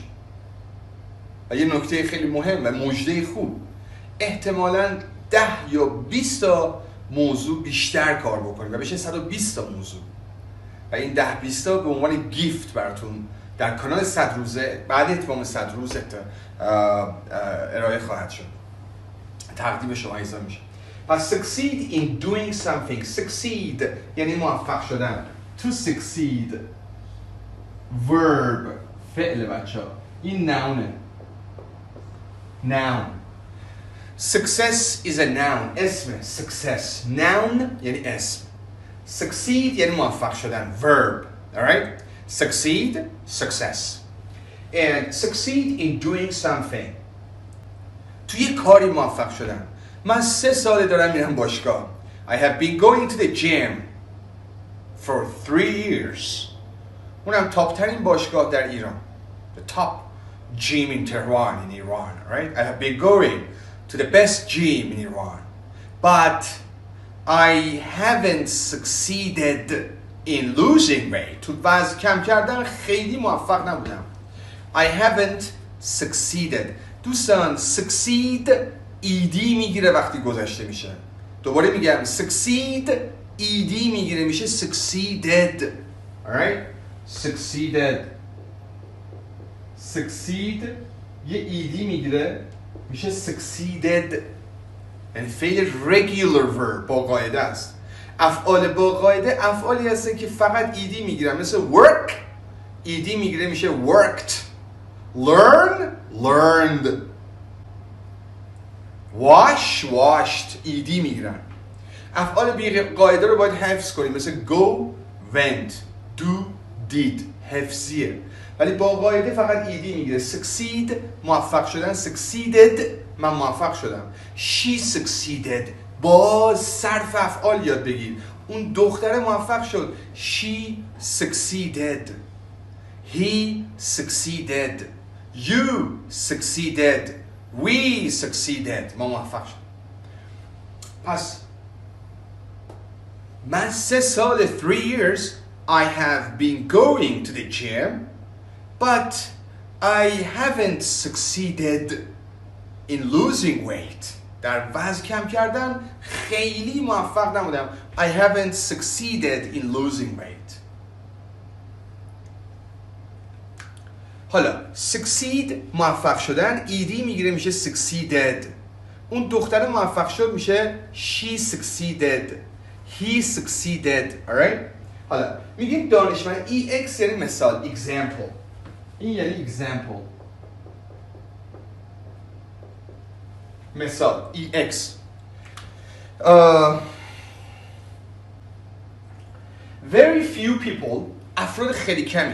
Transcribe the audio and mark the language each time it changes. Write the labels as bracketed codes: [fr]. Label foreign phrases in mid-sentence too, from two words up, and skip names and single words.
[fa] و یه نکته خیلی مهم و مژده خوب، احتمالاً 10 یا 20 تا موضوع بیشتر کار بکنیم و بشه 120 تا موضوع و این 10-20 تا به عنوان گیفت براتون در کانال 100 روزه بعد اتمام 100 روز ارائه خواهد شد. تقدیم شما عزیزان میشه. [en] پس succeed in doing something. [fa] Succeed یعنی موفق شدن. [en] To succeed verb [fa] فعل بچه ها. این noun. [en] Success is a noun. اسم. Success. [fa] Noun یعنی اسم. Succeed یعنی موفق شدن. Verb. [en] Alright? Succeed, success. And succeed in doing something. [fa] توی کاری موفق شدم. من 3 ساله دارم میرم باشگاه. [en] I have been going to the gym for 3 years. [fa] اونم تاپ ترین باشگاه در ایران. [en] The top gym in Tehran in Iran, right? I have been going to the best gym in Iran. But I haven't succeeded in losing weight. [fa] تو وزن کم کردن خیلی موفق نبودم. [en] I haven't succeeded. [fa] دوستان succeed ایدی میگیره وقتی گذشته میشه. دوباره میگم succeed ایدی میگیره میشه succeeded. Alright? Succeeded. Succeed یه ایدی میگیره میشه succeeded. یعنی فعل [en] regular verb [fa] با قاعده است. افعال با قاعده افعالی هستن که فقط ایدی میگیرن. مثل work ایدی میگیره میشه worked. [en] Learn learned. Wash washed [fa] ایدی میگیرن. افعال بی قاعده رو باید حفظ کنیم. مثل [en] go went do did [fa] حفظیه. ولی با قاعده فقط ایدی میگیره. succeed موفق شدن. succeeded من موفق شدم. [en] she succeeded [fa] با صرف افعال یاد بگیر. اون دختره موفق شد. [en] she succeeded. he succeeded. you succeeded. we succeeded. [fa] ما موفق شد. پس من 3 سال [en] 3 years I have been going to the gym but I haven't succeeded in losing weight. [fa] در وزن کم کردن خیلی موفق نبودم. [en] I haven't succeeded in losing weight. [fa] حالا succeed موفق شدن ایدی میگیره میشه succeeded. اون دختر موفق شد میشه [en] she succeeded. he succeeded. alright؟ [fa] حالا میگیم دانشمند ex یعنی مثال example. این یعنی example. مثال ex. [en] Very few people [fa] افراد خیلی کمی.